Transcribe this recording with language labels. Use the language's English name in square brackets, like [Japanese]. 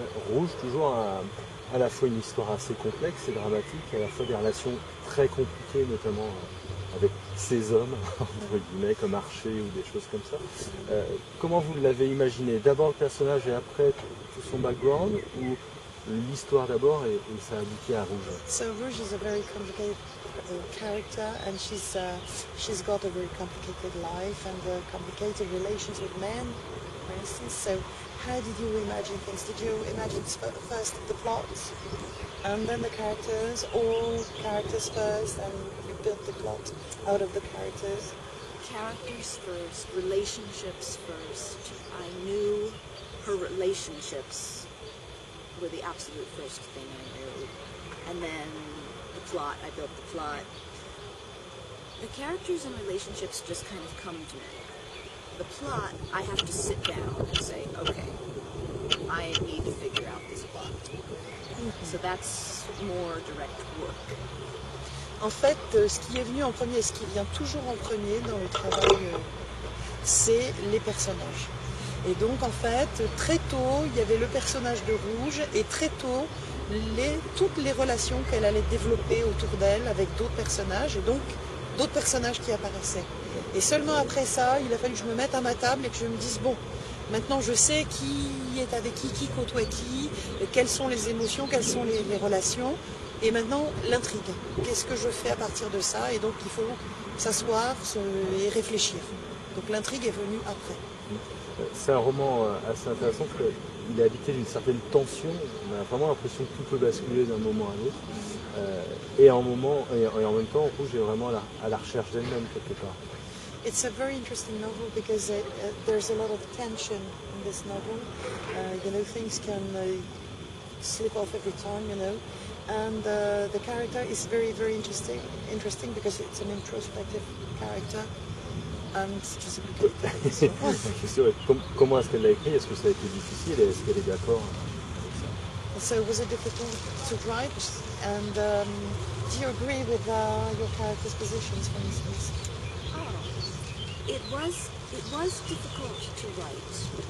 [French] Rouge, toujours à la fois une histoire assez complexe et dramatique, à la fois des relations très compliquées, notamment avec ces hommes, entre guillemets, comme Archer ou des choses comme ça. Comment vous l'avez imaginé? D'abord le personnage et après tout son background, ou l'histoire d'abord et ça aboutit à Rouge? [English] So Rouge is a very complicated character, and she's got a very complicated life and complicated relations with men, for instance. So how did you imagine things? Did you imagine first the plot and then the characters, or characters first and you built the plot out of the characters? Characters first, relationships first. I knew her relationships were the absolute first thing I knew. And then the plot, I built the plot. The characters and relationships just kind of come to me. The plot, I have to sit down and say, okay, I need to figure out this plot. So that's more direct work. [French] En fait, ce qui est venu en premier, ce qui vient toujours en premier dans le travail, c'est les personnages. Et donc, en fait, très tôt, il y avait le personnage de Rouge, et très tôt, toutes les relations qu'elle allait développer autour d'elle avec d'autres personnages, et donc d'autres personnages qui apparaissaient. Et seulement après ça, il a fallu que je me mette à ma table et que je me dise, bon, maintenant je sais qui est avec qui côtoie qui, quelles sont les émotions, quelles sont les relations. Et maintenant, l'intrigue. Qu'est-ce que je fais à partir de ça? Et donc, il faut s'asseoir et réfléchir. Donc, l'intrigue est venue après. C'est un roman assez intéressant parce qu'il est habité d'une certaine tension. On a vraiment l'impression que tout peut basculer d'un moment à l'autre. Et en même temps, Rouge est vraiment à la recherche d'elle-même quelque part. [English] It's a very interesting novel because there's a lot of tension in this novel. Things can slip off every time, And the character is very, very interesting because it's an introspective character. [French] And je sais plus quelle question. Comment est-ce qu'elle l'a écrit? Est-ce que ça a été difficile et est-ce qu'elle est d'accord avec ça? [English] So was it difficult to write? And do you agree with your character's positions, for instance? Oh, it was difficult to write.